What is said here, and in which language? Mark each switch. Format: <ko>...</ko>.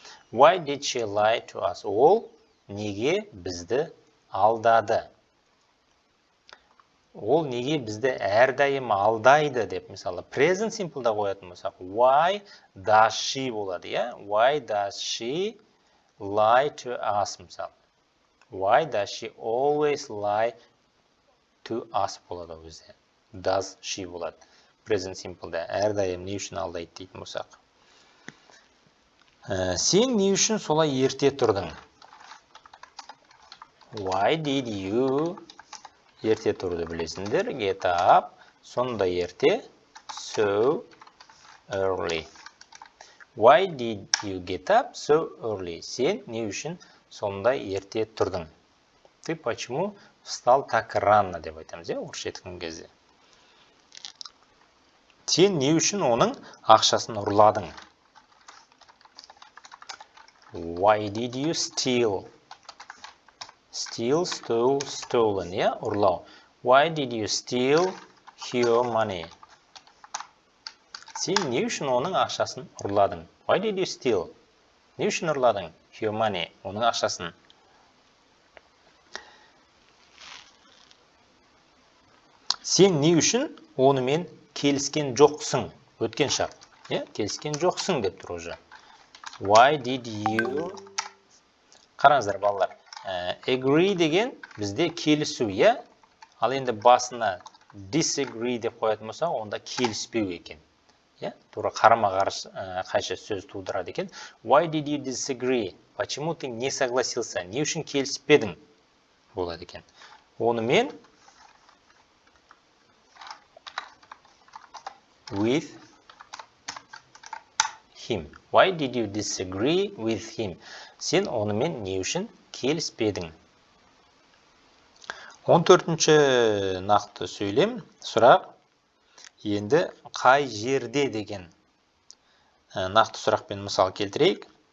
<en>Why did she lie to us?</en> <kk>Ол неге бізді алдады? Ол неге бізді әрдайым алдайды деп, мысалы, present simple'да қоятын болсақ,</kk> <en>why does she</en> <kk>болады,</kk> <en>Why does she lie to us,</en> <kk>мысалы.</kk> <en>Why does she always lie to us</en> <kk>болады өзде.</kk> <en>Does she болады.</en> <kk>Present simple'да әрдайым не үшін алдайды дейтін болсақ. Сен не үшін солай ерте тұрдың?</kk> <en>Why did you</en> <kk>ерте тұрды білесіңдер?</kk> <en>Get up,</en> <kk>сонда ерте,</kk> <en>so early. Why did you get up so early?</en> <kk>Сен не үшін сонда ерте тұрдың?</kk> <ru>Ты почему встал так рано</ru> <kk>деп айтамыз, орысша айтқан кезде. Сен не үшін оның ақшасын ұрладың?</kk> <en>Why did you steal? Steal, stole, stolen, ұрлау. Why did you steal your money?</en> <kk>Сен не үшін оның ақшасын ұрладың?</kk> <en>Why did you steal?</en> <kk>Не үшін ұрладың?</kk> <en>Your money,</en> <kk>оның ақшасын. Сен не үшін онымен келіскен жоқсың? Өткен шарт. Келіскен жоқсың деп тұр уже.</kk> <en>Why did you?</en> <kk>Қараңыздар, балалар. Agree деген бізде келісу, ал енді басына disagree деп қоятын болса, онда келіспеу екен. Тура қарама-қайшы сөз тудырады екен.</kk> <en>Why did you disagree?</en> <ru>Почему ты не согласился?</ru> <kk>Не үшін келіспедің? Болады екен.</kk> <en>Онымен with him. Why did you disagree with him?</en> <kk>Сен онымен не үшін келіспедің? 14-ші нақты сөйлем, сұрақ. Енді қай жерде деген нақты сұрақпен мысал келтірейік.</kk>